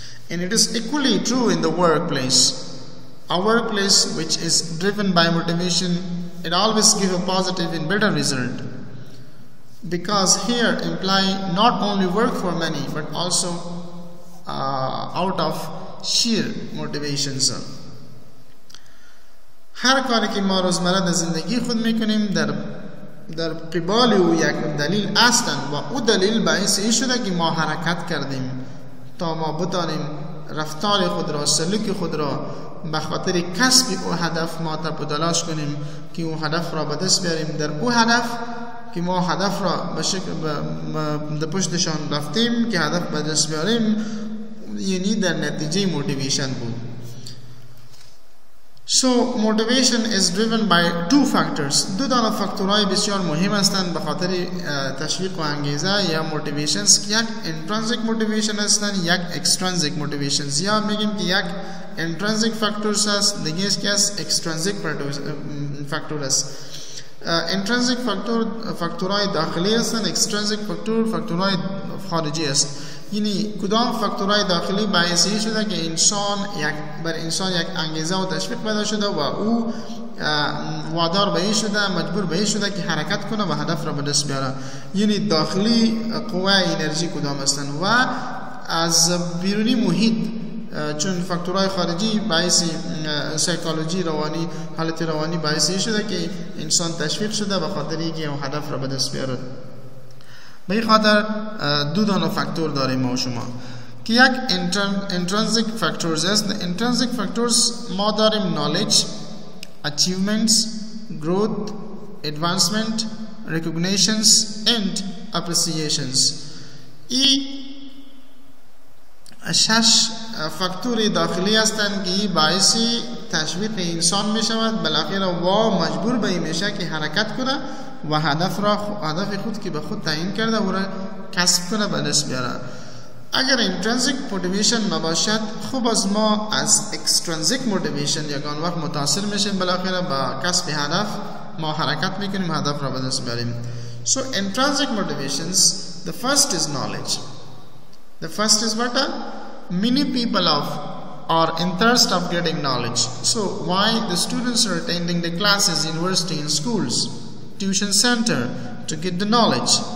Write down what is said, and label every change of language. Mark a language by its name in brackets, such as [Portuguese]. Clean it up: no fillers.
[English] And it is equally true in the workplace. A workplace which is driven by motivation, it always gives a positive and better result. Because here employee not only work for money but also out of sheer motivations. [Persian] هر کاری که ما روزمره در زندگی خود میکنیم در قبال او یک دلیل هستند و او دلیل باعث این شده که ما حرکت کردیم تا ما بتانیم رفتار خود را، سلوک خود را به خاطر کسب او هدف ما تلاش کنیم که او هدف را به دست بیاریم. در او هدف که ما هدف را به شکل به پشتشان رفتیم که هدف به دست بیاریم، یعنی در نتیجه موتیویشن بود. [English] So motivation is driven by two factors. [Persian] دو دانه فاکتورهای بسیار مهم هستند به خاطر تشویق و انگیزه یا موتیویشنز. یک intrinsic motivation هستند، یک extrinsic motivations. یا میگیم که یک intrinsic factors هست، دیگه است که extrinsic فاکتور است. انترنسیک فاکتورهای داخلی هستند، اکسترنسیک فاکتورهای خارجی است. یعنی کدام فاکتورهای داخلی باعث شده که بر انسان یک انگیزه و تشویق پیدا شده و او وادار به شده، مجبور به شده که حرکت کنه و هدف را به دست بیاره. یعنی داخلی قوه انرژی کدام هستند و از بیرونی محیط، چون فاکتورهای خارجی باعث سایکولوژی روانی، حالت روانی باعث شده که انسان تشویق شده و خاطر اینکه اون هدف را به دست بیاره. به این خاطر دو دانه فاکتور داریم ما و شما که یک intrinsic factors است. [English] intrinsic factors [Persian] ما داریم [English] knowledge, achievements, growth, advancement, recognitions and appreciations. [Persian] این 6 فاکتور داخلی هستند که باعث تشویق انسان می شود، بالاخره و مجبور به این میشه که حرکت کنه و هدف خود که به خود تعیین کرده او را کسب کنه به دست بیاره. اگر intrinsic motivation نباشد، خوب از ما از extrinsic motivation یگان وقت متاثر میشیم، بالاخره با کسب هدف ما حرکت میکنیم، هدف را به دست بیاریم. [English] So intrinsic motivations, the first is knowledge. The first is what? Many people are in thirst of getting knowledge. So why the students are attending the classes, university and schools, tuition center to get the knowledge.